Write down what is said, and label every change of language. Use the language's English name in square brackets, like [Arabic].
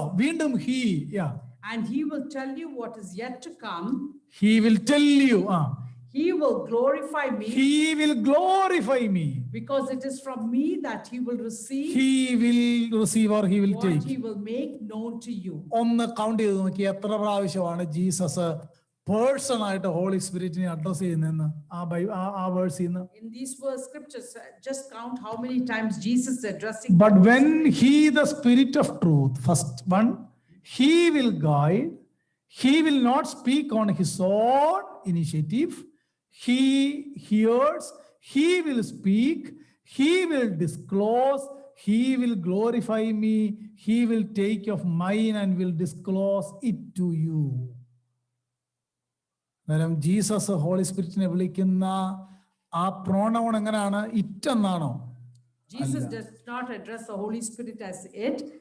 [Malayalam] വീണ്ടും he, [English] and he will tell you what is yet to come. he will tell you, He will glorify me, he will glorify me. because it is from me that he will receive He will receive or he will what take. he will make known to you. [Malayalam] ഒന്ന് count ചെയ്ത് നോക്കി എത്ര പ്രാവശ്യമാണ് Jesus person ആയിട്ട് holy സ്പിരിറ്റിനെ address ചെയ്യുന്നതെന്ന് ആ വേഴ്സിൽ നിന്ന്. [English] In these verse scriptures, just count how many times Jesus is addressing. But when he, the Spirit of truth, first one, he will guide, he will not speak on his own initiative. He hears, he will speak, he will disclose, he will glorify me, he will take of mine and will disclose it to you. [Malayalam] അന്നേരം Jesus holy സ്പിരിറ്റിനെ വിളിക്കുന്ന ആ pronoun എങ്ങനെയാണ്? It എന്നാണോ? [English] Jesus does not address the Holy Spirit as it.